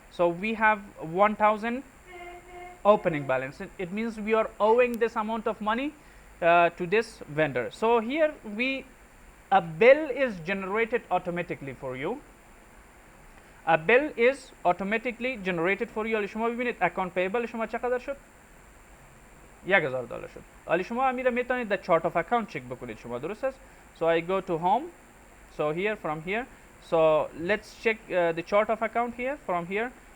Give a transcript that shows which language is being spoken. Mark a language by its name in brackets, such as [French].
[English] So we have 1000 opening balance. It means we are owing this amount of money to this vendor. So here a bill is generated automatically for you. A bill is automatically generated for you. [Persian] حالا شما ببینید اکانت پیبل شما چقدر شد؟ $1000 شد. حالا شما میره میتونید در chart of account چک بکنید شما، درست است؟ [English] So I go to home. So here, from here, so let's check the chart of account here, from here.